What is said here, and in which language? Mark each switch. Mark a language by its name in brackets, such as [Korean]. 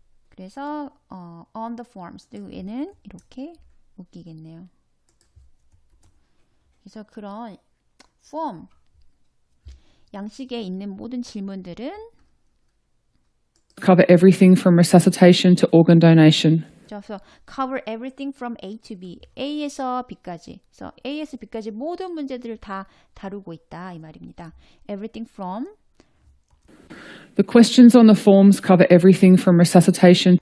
[Korean] 그래서 on the forms 얘는 이렇게 웃기겠네요. 그래서 그런 form 양식에 있는 모든 질문들은 [English] cover everything from resuscitation to organ donation. [Korean] 그래서 [English] cover everything from A to B, [Korean] A에서 B까지. 그래서 A에서 B까지 모든 문제들을 다 다루고 있다 이 말입니다. [English] Everything from The questions on the forms cover everything from resuscitation